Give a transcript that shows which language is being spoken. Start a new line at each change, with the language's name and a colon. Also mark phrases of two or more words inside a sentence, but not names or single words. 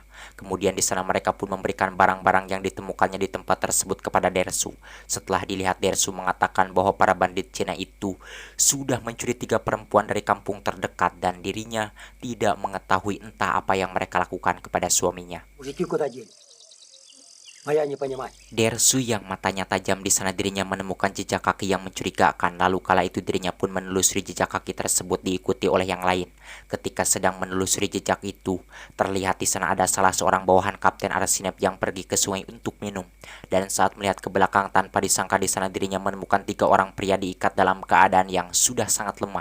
Indonesian: Kemudian di sana mereka pun memberikan barang-barang yang ditemukannya di tempat tersebut kepada Dersu. Setelah dilihat, Dersu mengatakan bahwa para bandit Cina itu sudah mencuri 3 perempuan dari kampung terdekat dan dirinya tidak mengetahui entah apa yang mereka lakukan kepada suaminya.
Russian: Мужики куда дели? Моя не понимать.
Indonesian: Dersu yang matanya tajam di sana dirinya menemukan jejak kaki yang mencurigakan. Lalu kala itu dirinya pun menelusuri jejak kaki tersebut diikuti oleh yang lain. Ketika sedang menelusuri jejak itu, terlihat di sana ada salah seorang bawahan Kapten Arsinep yang pergi ke sungai untuk minum. Dan saat melihat ke belakang tanpa disangka di sana dirinya menemukan 3 orang pria diikat dalam keadaan yang sudah sangat lemah.